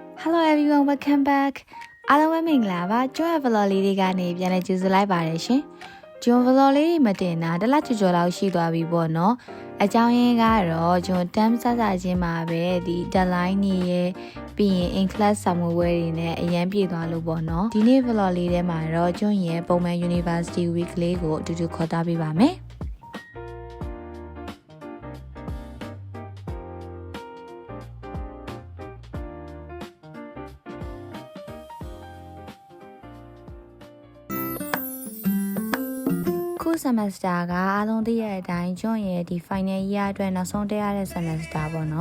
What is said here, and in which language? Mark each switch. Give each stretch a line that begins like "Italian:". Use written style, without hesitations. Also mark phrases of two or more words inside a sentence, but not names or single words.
English: Hello everyone, welcome back.
Burmese: အားလုံးပဲမင်္ဂလာပါကျွန်း vlog လေးတွေကနေပြန်လည်ကြိုဆိုလိုက်ပါတယ်ရှင်ကျွန်း vlog လေးတွေမတင်တာတစ်လကျော်လောက်ရှိသွားပြီပေါ့နော်အကြောင်းရင်းကတော့ကျွန်းတမ်းစစချင်းမှာပဲဒီ deadline တွေရဲ့ပြီးရင်
English: in class
Burmese: စာမေးပွဲတွေနဲ့အရန်ပြေသွားလို့ပေါ့နော်ဒီနေ့ vlog လေးထဲမှာတော့ကျွန်းရဲ့ပုံမှန်
English: University Week
Burmese: လေးကိုအတူတူခေါ်ထားပေးပါမယ် ခု semester ကအားလုံးသိရတဲ့အတိုင်းကျွန်းရဲ့ဒီ
English: final year
Burmese: အတွက်နောက်ဆုံးတက်ရတဲ့ semester ပေါ့နော်